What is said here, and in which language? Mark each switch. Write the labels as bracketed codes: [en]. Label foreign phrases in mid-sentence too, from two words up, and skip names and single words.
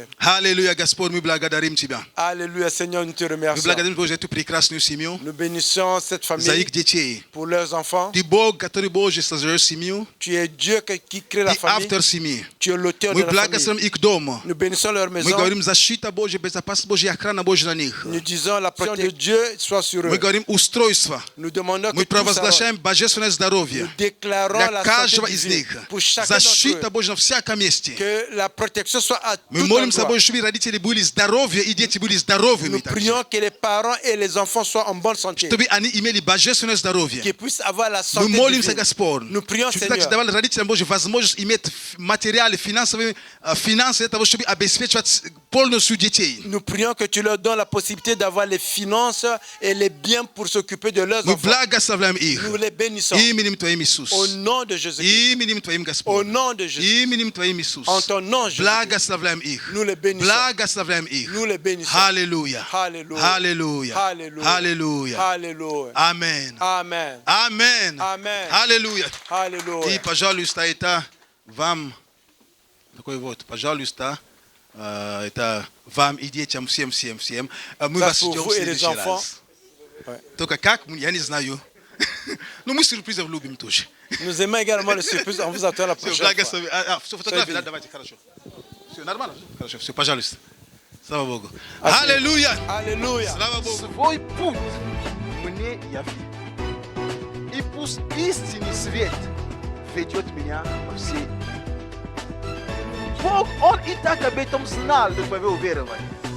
[ru] Аллилуйя, Господь, мы благодарим Тебя. [fr] Alléluia, Seigneur, nous te [ru] Мы [fr] remercions. [ru] благодарим Тебя за эту прекрасную семью, [fr] Nous bénissons cette [ru] за [fr] famille [ru] их детей. [fr] pour leurs enfants. [ru] Ты Бог, который Божий создаешь семью, [fr] Tu es Dieu qui crée la [ru] ты [fr] famille. [ru] автор семьи. [fr] Tu es l'auteur de [ru] Мы [fr] la famille. [ru] благословим их дом. [fr] Nous bénissons leur [ru] Мы [fr] maison. [ru] говорим защита Божья, безопасность Божья, охрана Божья на них. [fr] Nous disons la protection de Dieu soit sur eux. [ru] Мы говорим устройство. [fr] Nous demandons que [ru] Мы [fr] tout ça, [ru] провозглашаем божественное [fr] nous [ru] здоровье [fr] déclarons [ru] для [fr] la [ru] каждого [fr] santé [ru] из [fr] divine [ru] них. [fr] pour chacun d'entre [ru] Защита [fr] eux. [ru] Божья на всяком месте. [fr] Que la protection soit à [ru] Мы [fr] tout [ru] молимся, [fr] endroit. [ru] Боже, чтобы родители были здоровы и дети были здоровыми. [fr] Nous prions que les parents et les enfants soient en bonne santé. [ru] Чтобы они имели божественное здоровье. [fr] Qu'ils puissent avoir la [ru] Мы [fr] santé [ru] молимся, [fr] divine. [ru] Господь, [fr] Nous prions, [ru] чтобы ты также [fr] Seigneur. [ru] давал родителям Божьим возможность иметь материалы, финансы для того, чтобы обеспечивать полностью детей. [fr] Nous prions que tu leur donnes la possibilité d'avoir les finances et les biens pour s'occuper de leurs [ru] Мы [fr] enfants. [ru] благословляем их. [fr] Nous les bénissons. [ru] Именем Твоим, Иисус. [fr] Au nom de Jésus-Christ. [ru] Именем Твоим, [fr] Au [ru] Господь. [fr] nom de Jésus. [ru] Именем Твоим, Иисус. [fr] En ton nom, Jésus. [ru] Благословляем их. [fr] Nous les bénissons. [ru] Благословляем их. [fr] Nous les bénissons. [ru] Аллилуйя. [fr] Alléluia. [ru] Аллилуйя. [fr] Alléluia. [ru] Аллилуйя. [fr] Alléluia. [ru] Амен. [fr] Amen. [ru] Амен. [fr] Amen. [ru] Аллилуйя. И, [fr] Alléluia. [ru] пожалуйста, это вам, такой вот, пожалуйста, это вам и детям, всем. Мы [fr] Ça, [ru] вас [fr] pour [ru] ждем [fr] vous [ru] в [fr] et les [ru] следующий [fr] enfants. [ru] раз. [fr] Ouais. [ru] Только как, я не знаю. Но мы сюрпризов любим тоже. [fr] Nous aimons également le surprise. On vous attend la [ru] Все, [fr] prochaine fois. [ru] благослови. Все, фотографии, [fr] Soyez [ru] да, [fr] bénis. [ru] давайте, хорошо. Все, нормально? Хорошо, все, пожалуйста. Слава Богу. Аллилуйя. Аллилуйя. [fr] Alléluia. [ru] Слава Богу. Свой путь мне яви. И пусть истинный свет ведет меня во все. Бог, Он и так об этом знал до твоего уверования.